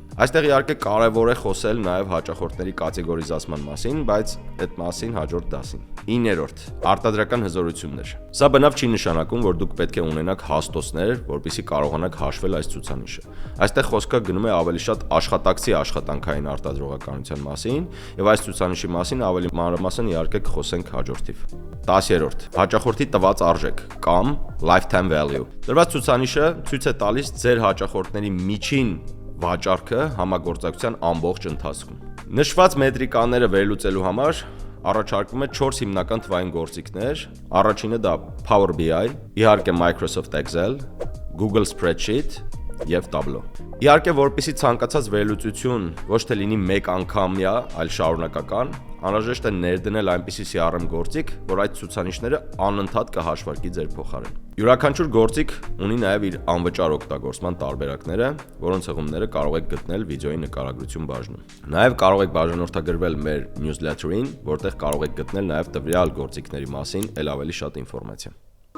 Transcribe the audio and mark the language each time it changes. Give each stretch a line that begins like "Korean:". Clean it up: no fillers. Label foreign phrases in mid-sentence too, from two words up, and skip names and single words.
Armenian: Այստեղ իհարկե կարևոր է խոսել նաև հաճախորդների կատեգորիզացման մասին, բայց այդ մասին հաջորդ դասին։ Իններորդ՝ արտադրական հզորություններ։ Սա բնավ չի նշանակում, որ դուք պետք է ունենաք հաստոցներ, որպեսզի կարողանաք հաշվել այս ցուցանիշը։ Այստեղ խոսքը գնում է ավելի շատ աշխատակցի աշխատանքային արտադրողականության մասին, և այս ցուցանիշի մասին ավելի մանրամասն իհարկե կխոսենք հաջորդիվ։ 10-րդ՝ հաճախորդի տված արժեք կամ
English: lifetime value։
Armenian: Տրված ցուցանիշը ցույց է տալիս ձեր հաճախորդների միջին վաճառքը համագործակցության ամբողջ ընթացքում։ Նշված մետրիկաները վերլուծելու համար առաջարկվում է 4 հիմնական թվային գործիքներ։ Առաջինը դա Power BI, իհարկե Microsoft Excel, Google Spreadsheet և Tableau։ Իհարկե, որպեսզի ցանկացած վերլուծություն ոչ թե լինի մեկ անգամյա, այլ շարունակական, անհրաժեշտ է ներդնել այնպիսի CRM գործիք, որ այդ ցուցանիշները անընդհատ կհաշվարկի ձեր փոխարեն։ Յուրաքանչյուր գործիք ունի նաև իր անվճար օգտագործման տարբերակները, որոնց հղումները կարող եք գտնել վիդեոյի նկարագրություն բաժնում։ Նաև կարող եք բաժանորդագրվել մեր newsletter-ին, որտեղ կարող եք գտնել նաև տվյալ գործիքների մասին էլ ավելի շատ ինֆորմացիա։